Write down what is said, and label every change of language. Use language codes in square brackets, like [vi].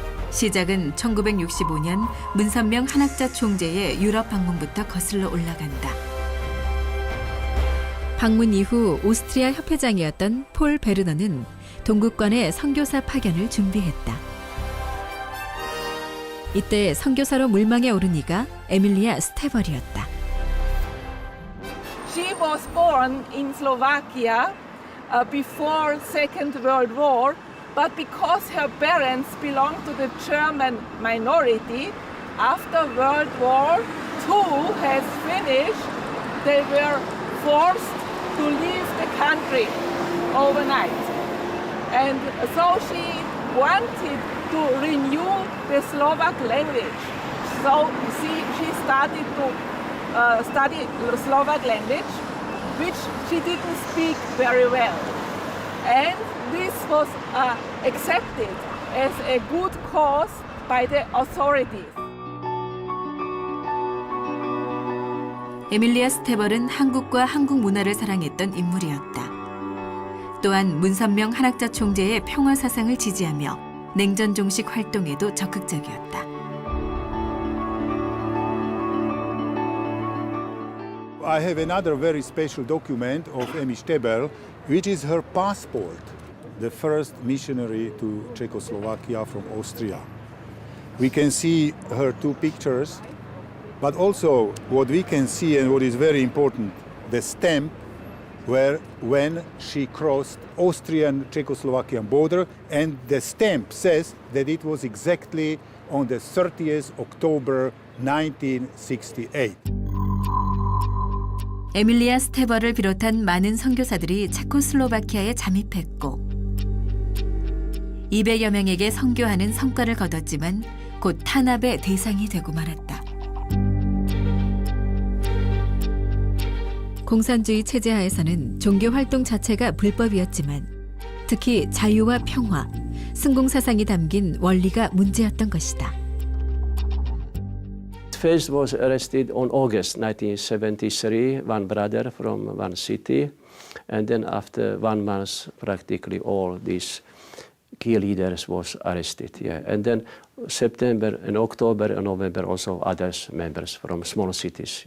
[ko] 시작은 1965년 문선명 한학자 총재의 유럽 방문부터 거슬러 올라간다. 방문 이후 오스트리아 협회장이었던 폴 베르너는 동국권의 선교사 파견을 준비했다. 이때 선교사로 물망에 오른 이가 에밀리아 스테벌이었다. [en] She was born in Slovakia before Second World War, but because her parents belonged to the German minority, after World War II has finished, they were forced to leave the country overnight. And so she wanted to renew the Slovak language. So she started to study Slovak language, which she didn't speak very well. And this was accepted as a good cause by the authorities. [ko] 에밀리아 스테벌은 한국과 한국 문화를 사랑했던 인물이었다. 또한 문선명 한학자 총재의 평화 사상을 지지하며 냉전 종식 활동에도 적극적이었다. [en] I have another very special document of Emmy Stebel, which is her passport, the first missionary to Czechoslovakia from Austria. We can see her two pictures, but also what we can see and what is very important, the stamp when she crossed Austrian-Czechoslovakian border, and the stamp says that it was exactly on the 30th October 1968. [ko] 에밀리아 스테벌을 비롯한 많은 선교사들이 체코슬로바키아에 잠입했고 200여 명에게 선교하는 성과를 거뒀지만 곧 탄압의 대상이 되고 말았다. 공산주의 체제 하에서는 종교 활동 자체가 불법이었지만 특히 자유와 평화, 승공사상이 담긴 원리가 문제였던 것이다. [en] First was arrested on August 1973, one brother from one city, and then after 1 month, practically all these key leaders was arrested. Yeah. And then September and October and November also others members from small cities.